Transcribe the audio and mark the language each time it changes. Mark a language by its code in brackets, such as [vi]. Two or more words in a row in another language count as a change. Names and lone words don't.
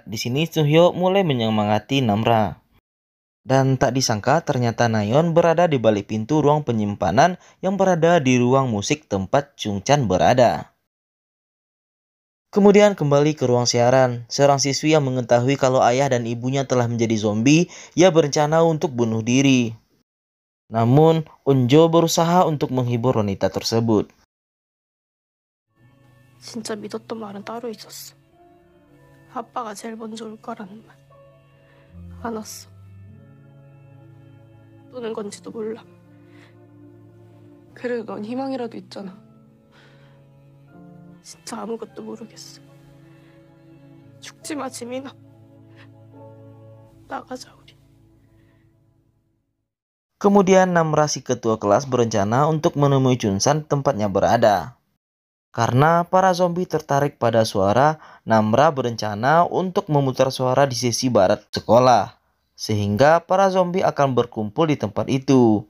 [id] Di sini Suhyo mulai menyemangati Namra. Dan tak disangka ternyata Nayeon berada di balik pintu ruang penyimpanan yang berada di ruang musik tempat Chungchan berada. Kemudian kembali ke ruang siaran, seorang siswi yang mengetahui kalau ayah dan ibunya telah menjadi zombie, ia berencana untuk bunuh diri. Namun, Unjo berusaha untuk menghibur wanita tersebut. [ko] 진짜 믿었던 말은 따로 있었어. 아빠가 제일 먼저 올 거라는 말. 안 왔어. 또는 건지도 몰라. 그래도 넌 희망이라도 있잖아. 진짜 아무것도 모르겠어. 죽지 마, 지민아. 나가자, 우리. [id] Kemudian Namra si ketua kelas berencana untuk menemui Chunsan tempatnya berada. Karena para zombie tertarik pada suara, Namra berencana untuk memutar suara di sisi barat sekolah. Sehingga para zombie akan berkumpul di tempat itu.